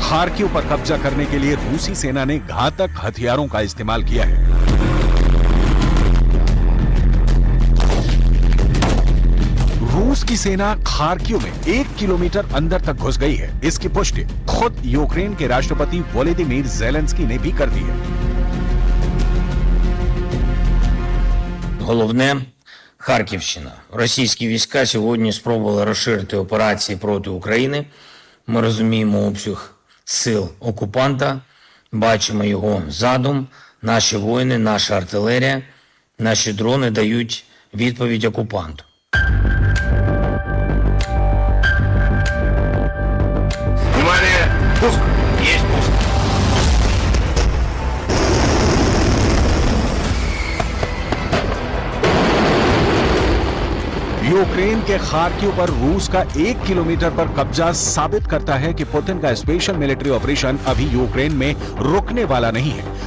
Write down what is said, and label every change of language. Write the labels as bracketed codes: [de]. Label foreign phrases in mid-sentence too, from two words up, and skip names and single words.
[hi] खार्किव पर कब्जा करने के लिए रूसी सेना ने घातक हथियारों का इस्तेमाल किया है। रूस की सेना खार्किव में 1 किलोमीटर अंदर तक घुस गई है। इसकी पुष्टि खुद यूक्रेन के राष्ट्रपति वोलोदिमीर ज़ेलेंस्की ने भी कर दी है। [uk] Головне – Харківщина. Російські війська сьогодні спробували розширити операції проти України. Ми розуміємо обсяг сил окупанта, бачимо його задум. Наші воїни, наша артилерія, наші дрони дають відповідь окупанту. [ru] Пуск! Есть пуск! [hi] यूक्रेन के खार्किव पर रूस का 1 किलोमीटर पर कब्जा साबित करता है कि पुतिन का [en] special military operation [hi] अभी यूक्रेन में रुकने वाला नहीं है।